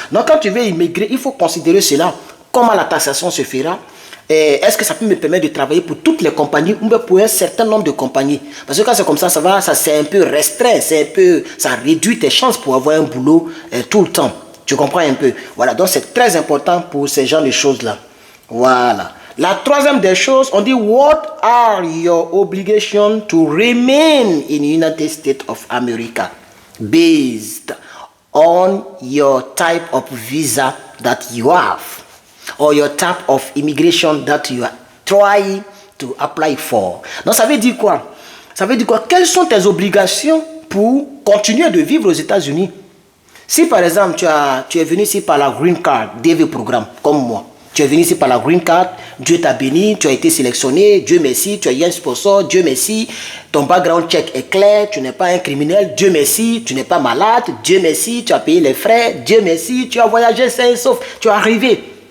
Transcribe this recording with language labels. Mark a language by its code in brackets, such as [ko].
[fr] Donc, quand tu veux immigrer, il faut considérer cela. Comment la taxation se fera? Est-ce que ça peut me permettre de travailler pour toutes les compagnies ou pour un certain nombre de compagnies? Parce que quand c'est comme ça, c'est un peu restreint, ça réduit tes chances pour avoir un boulot tout le temps. Tu comprends un peu? Voilà, donc c'est très important pour ces genres de choses-là. Voilà. La troisième des choses, on dit, [en] what are your obligations to remain in United States of America based on your type of visa that you have or your type of immigration that you are trying to apply for. [fr] Donc ça veut dire quoi? Ça veut dire quoi? Quelles sont tes obligations pour continuer de vivre aux États-Unis? Si par exemple tu es venu ici par la Green Card DV programme comme moi, tu es venu ici par la Green Card, Dieu t'a béni, tu as été sélectionné, Dieu merci, tu as eu un sponsor, Dieu merci, ton background check est clair, tu n'es pas un criminel, Dieu merci, tu n'es pas malade, Dieu merci, tu as payé les frais, Dieu merci, tu as voyagé sain et sauf, tu es arrivé.